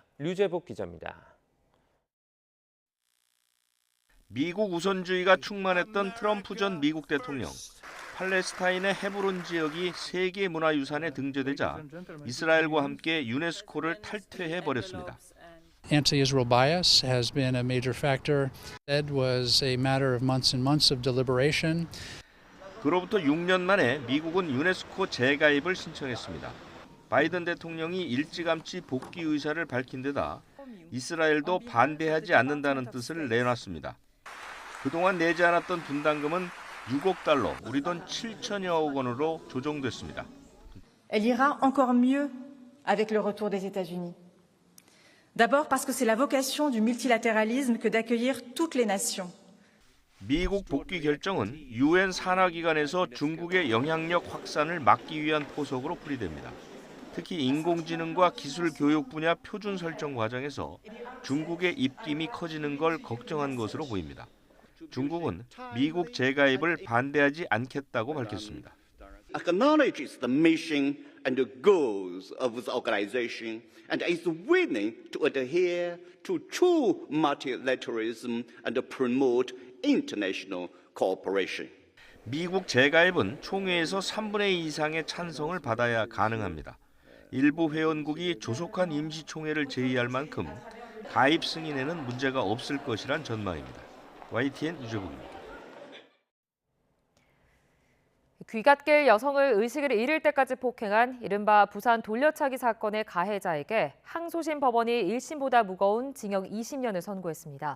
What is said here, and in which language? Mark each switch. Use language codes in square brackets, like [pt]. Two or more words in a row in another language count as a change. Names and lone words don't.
[ko] 류재복 기자입니다. 미국 우선주의가 충만했던 트럼프 전 미국 대통령. 팔레스타인의 헤브론 지역이 세계문화유산에 등재되자 이스라엘과 함께 유네스코를 탈퇴해버렸습니다. [en] Anti-Israel bias has been a major factor. It was a matter of months and months of deliberation. [ko] 그로부터 6년 만에 미국은 유네스코 재가입을 신청했습니다. 바이든 대통령이 일찌감치 복귀 의사를 밝힌 데다 이스라엘도 반대하지 않는다는 뜻을 내놨습니다. 그동안 내지 않았던 분담금은 6억 달러, 우리 돈 7천여억 원으로 조정됐습니다. [fr] Elle ira encore mieux avec le retour des États-Unis. D'abord parce que c'est la vocation du multilatéralisme que d'accueillir toutes les nations. [ko] 미국 복귀 결정은 UN 산하기관에서 중국의 영향력 확산을 막기 위한 포석으로 풀이됩니다. 특히 인공지능과 기술 교육 분야 표준 설정 과정에서 중국의 입김이 커지는 걸 걱정한 것으로 보입니다. 중국은 미국 재가입을 반대하지 않겠다고 밝혔습니다. [en] Acknowledges the mission and the goals of the organization and is willing to adhere to true multilateralism and promote international cooperation. [ko] 미국 재가입은 총회에서 3분의 2 이상의 찬성을 받아야 가능합니다. 일부 회원국이 조속한 임시총회를 제의할 만큼 가입 승인에는 문제가 없을 것이란 전망입니다. YTN 유재국입니다. 귀갓길 여성을 의식을 잃을 때까지 폭행한 이른바 부산 돌려차기 사건의 가해자에게 항소심 법원이 1심보다 무거운 징역 20년을 선고했습니다.